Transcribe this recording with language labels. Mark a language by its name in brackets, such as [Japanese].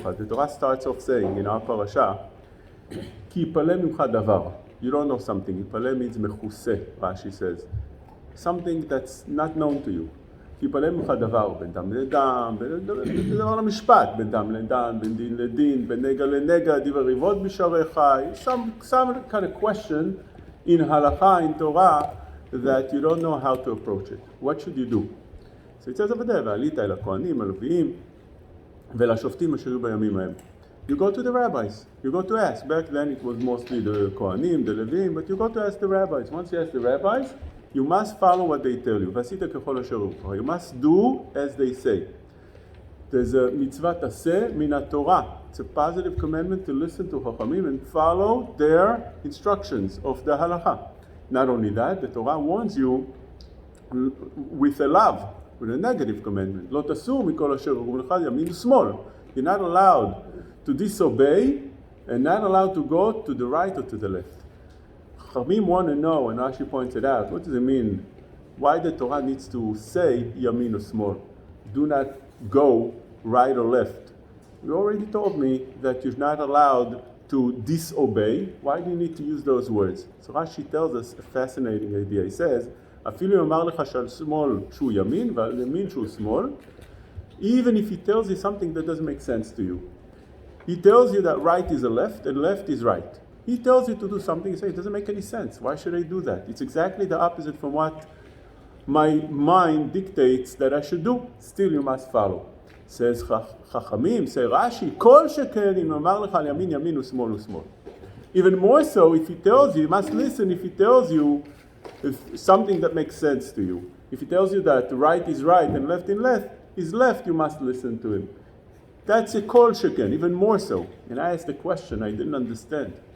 [English] The Torah starts off saying in our parasha, [Hebrew] כי יפלא ממך דבר. [English] You don't know something. יפלא means מכוסה, Rashi says. Something that's not known to you. [Hebrew] כי יפלא ממך דבר, בין דם לדם, דבר למשפט, בין דם לדם, בין דין לדין, בין נגע לנגע, דיבר ריבות בשעריך. [English] Some kind of question in halacha, in Torah, that you don't know how to approach it. What should you do? So it says over there, [Hebrew] ועלית אל הכהנים, הלוויים, ולשופטים אשר יהיו בימים ההם. [English] You go to the rabbis. You go to ask. Back then it was mostly the Kohanim, the Levim, but you go to ask the rabbis. Once you ask the rabbis, you must follow what they tell you. [Hebrew] ועשית ככל אשר יורוך. [English] You must do as they say. There's a mitzvah taseh min Torah. It's a positive commandment to listen to Chachamim and follow their instructions of the halacha. Not only that, the Torah warns you with a love, with a negative commandment. [Hebrew] לא תסור מכל אשר יורוך לך ימין ושמאל. [English] You're not allowed to disobey and not allowed to go to the right or to the left. Chachamim want to know, and Rashi points it out, what does it mean? Why the Torah needs to say yamin or small? Do not go right or left. You already told me that you're not allowed to disobey. Why do you need to use those words? So Rashi tells us a fascinating idea. He says, [Hebrew] אפילו יאמר לך שעל שמאל שהוא ימין ועל ימין שהוא שמאל, [English] even if he tells you something that doesn't make sense to you. He tells you that right is a left and left is right. He tells you to do something, you say, it doesn't make any sense. Why should I do that? It's exactly the opposite from what my mind dictates that I should do. Still, you must follow. Says Chachamim, say Rashi, [Hebrew] כל שכן אם אמר לך על ימין ימין ושמאל ושמאל. [English] Even more so, if he tells you must listen if he tells you something that makes sense to you. If he tells you that right is right and left is left, you must listen to him. That's a kol sheken, even more so. And I asked a question I didn't understand.